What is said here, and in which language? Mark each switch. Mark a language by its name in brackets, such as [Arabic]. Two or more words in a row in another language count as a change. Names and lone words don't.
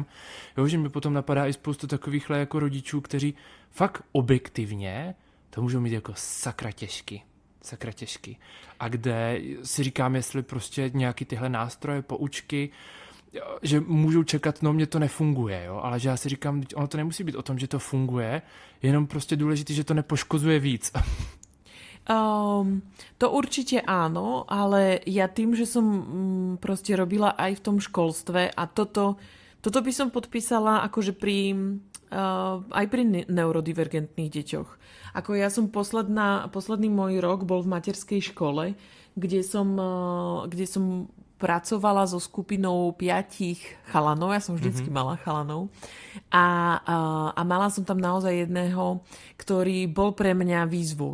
[Czech] Jo, že mi potom napadá i spoustu takovýchhle jako rodičů, kteří fakt objektivně to můžou mít jako sakra těžký. A kde si říkám, jestli prostě nějaký tyhle nástroje, poučky, že můžou čekat, no mně to nefunguje, jo, ale že já si říkám, ono to nemusí být o tom, že to funguje, jenom prostě důležité, že to nepoškozuje víc. [Slovak] To určite áno, ale ja tým, že som proste robila aj v tom školstve a toto by som podpísala akože aj pri neurodivergentných deťoch. Ako ja som posledný môj rok bol v materskej škole, kde som pracovala so skupinou 5 chalanov, ja som vždycky mala chalanov a mala som tam naozaj jedného, ktorý bol pre mňa výzvou.